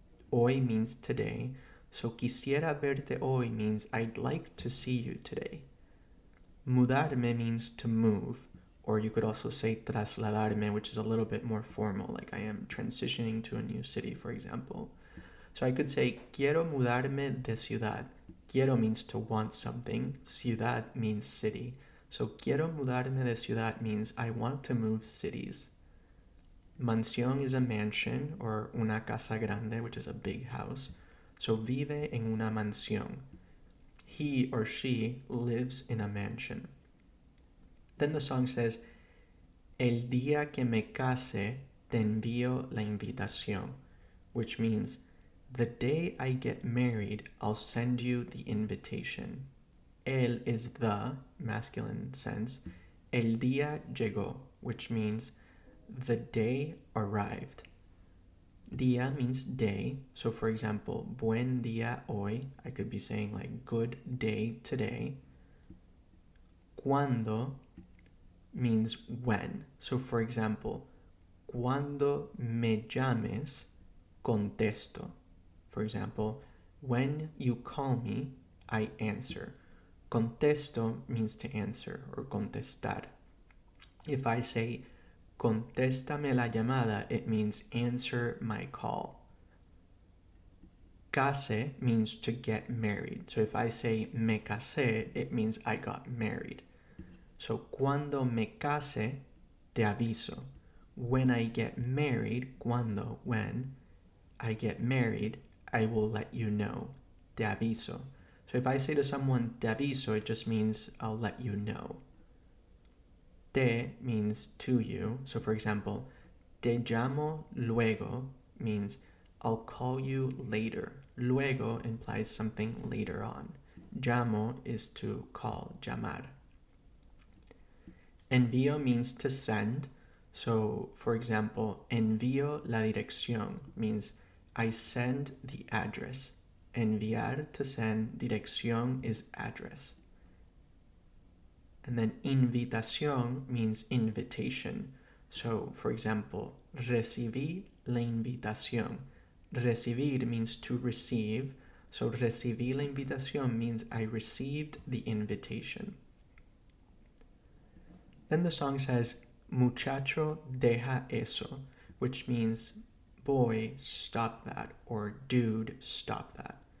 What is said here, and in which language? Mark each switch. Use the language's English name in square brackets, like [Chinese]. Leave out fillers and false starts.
[English] Hoy means today. So [Spanish] quisiera verte hoy [English] means I'd like to see you today. Mudarme means to move, or you could also say trasladarme, which is a little bit more formal, like I am transitioning to a new city, for example. So I could say [Spanish] quiero mudarme de ciudad. [English] Quiero means to want something. Ciudad means city. So [Spanish] quiero mudarme de ciudad [English] means I want to move cities. Mansión is a mansion or [Spanish] una casa grande, [English] which is a big house. [Spanish] So vive en una mansión. [English] He or she lives in a mansion. Then the song says, [Spanish] El día que me case, te envío la invitación, [English] which means the day I get married, I'll send you the invitation. El is the, masculine sense. [Spanish] El día llegó, [English] which means the day arrived. Día means day. So for example, [Spanish] buen día hoy. [English] I could be saying like good day today. Cuando means when. So for example, [Spanish] cuando me llames, contesto. [English] For example, when you call me, I answer. Contesto means to answer or contestar. If I say [Spanish] contéstame la llamada, [English] it means answer my call. Case means to get married. So if I say [Spanish] me casé, [English] it means I got married. [Spanish] So cuando me case, te aviso. [English] When I get married, cuando, when I get married, I will let you know. [Spanish] Te aviso. [English] So if I say to someone [Spanish] te aviso, [English] it just means I'll let you know. Te means to you. So for example, [Spanish] te llamo luego [English] means I'll call you later. Luego implies something later on. Llamo is to call, llamar. Envío means to send. So for example, envío la dirección means I send the address. Enviar, to send. Dirección is address. And then invitación means invitation. So, for example, [Spanish] recibí la invitación. [English] Recibir means to receive. So, [Spanish] recibí la invitación [English] means I received the invitation. Then the song says, [Spanish] Muchacho, deja eso, [English] which means boy, stop that, or dude, stop that.